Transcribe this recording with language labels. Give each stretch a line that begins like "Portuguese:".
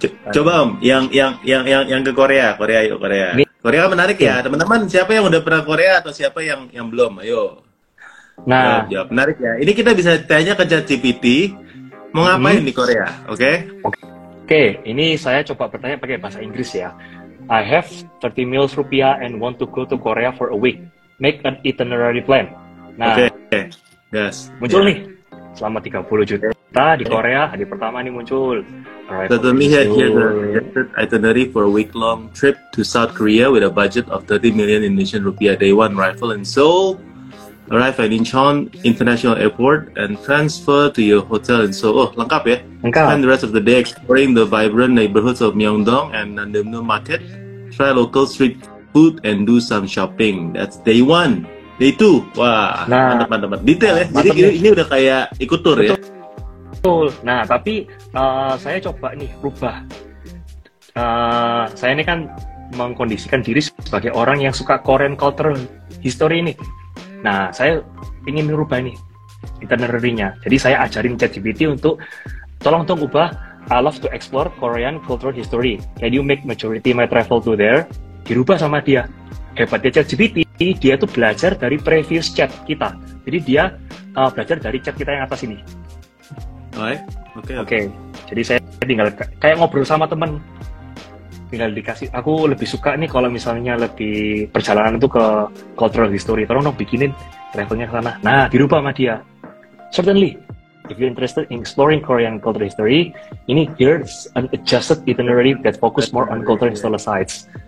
Indonesian: Coba Om, yang ke Korea yuk Korea. Korea menarik ya, teman-teman. Siapa yang udah pernah Korea atau siapa yang belum? Ayo. Nah, jawab. Menarik ya. Ini kita bisa tanya ke ChatGPT mau ngapain di Korea, oke? Oke, ini saya coba bertanya pakai bahasa Inggris ya.
English: I have 30 mils rupiah and want to go to Korea for a week. Make an itinerary plan. Nah, yes.
Indonesian: Muncul nih. Selama 30 juta di Korea, hari pertama nih muncul.
English: Suddenly here's the itinerary for a week-long trip to South Korea with a budget of 30 million Indonesian rupiah. Day 1 arrival in Seoul, arrive at Incheon International Airport, and transfer to your hotel in Seoul.
Indonesian: Oh, lengkap ya? Lengkap.
English: Spend the rest of the day exploring the vibrant neighborhoods of Myeongdong and Namdaemun Market. Try local street food and do some shopping. That's day 1. Day 2,
Indonesian: wah, mantap. Detail ya. Jadi ini udah kayak ikut tour ya. Betul. Nah, tapi saya coba nih rubah. Saya ini kan mengkondisikan diri sebagai orang yang suka Korean cultural history ini. Nah, saya ingin merubah nih itinerary-nya. Jadi saya ajarin ChatGPT untuk tolong ubah.
English: I love to explore Korean cultural history. Can you make majority my travel to there?
Indonesian: Dirubah sama dia. Hebatnya ChatGPT, dia tuh belajar dari previous chat kita. Jadi dia belajar dari chat kita yang atas ini. Oke. Jadi saya tinggal kayak ngobrol sama temen. Tinggal dikasih. Aku lebih suka nih kalau misalnya lebih perjalanan itu ke cultural history. Tolong dong bikinin travelnya ke sana. Nah, dirubah sama dia.
English: Certainly. If you're interested in exploring Korean cultural history, here's an adjusted itinerary that focus more on cultural historical sites.